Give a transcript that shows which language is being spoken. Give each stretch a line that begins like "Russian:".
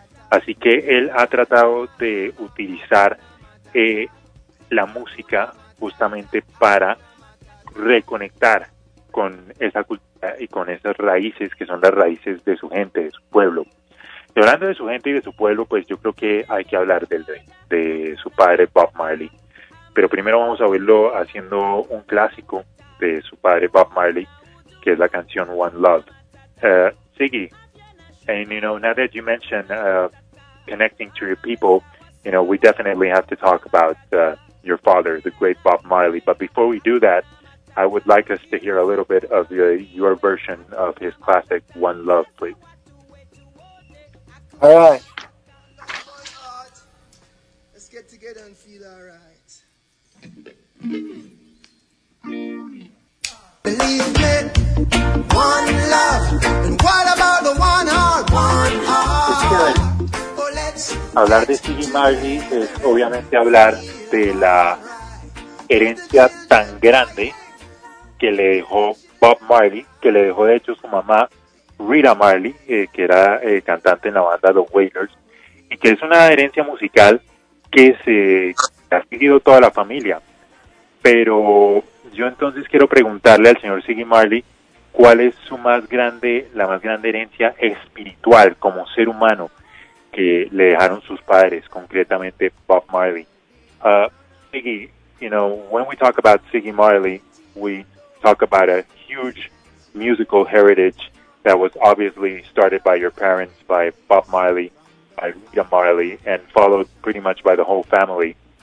Spanish: Así que él ha tratado de utilizar la música justamente para reconectar con esa cultura y con esas raíces que son las raíces de su gente, de su pueblo. Y hablando de su gente y de su pueblo, pues yo creo que hay que hablar de su padre Bob Marley. Pero primero vamos a oírlo haciendo un clásico de su padre Bob Marley, que es la canción One Love.
English: Ziggy, and you know, now that you mention connecting to your people, you know, we definitely have to talk about your father, the great Bob Marley. But before we do that, I would like us to hear a little bit of your version of his classic One Love, please. All right. Let's get together and feel all right. Believe me, one love, and what about the one heart, one heart?
Spanish: Hablar de Ziggy Marley es obviamente hablar de la herencia tan grande que le dejó Bob Marley, que le dejó de hecho su mamá Rita Marley, que era cantante en la banda The Wailers, y que es una herencia musical que se ha seguido toda la familia. Pero yo entonces quiero preguntarle al señor Ziggy Marley, ¿cuál es su más grande, la más grande herencia espiritual como ser humano que le dejaron sus padres, concretamente Bob Marley?
English: Ziggy, you know, when we talk about Ziggy Marley, we talk about a huge musical heritage that was obviously started by your parents, by Bob Marley, by Rita Marley, and followed pretty much by the whole family.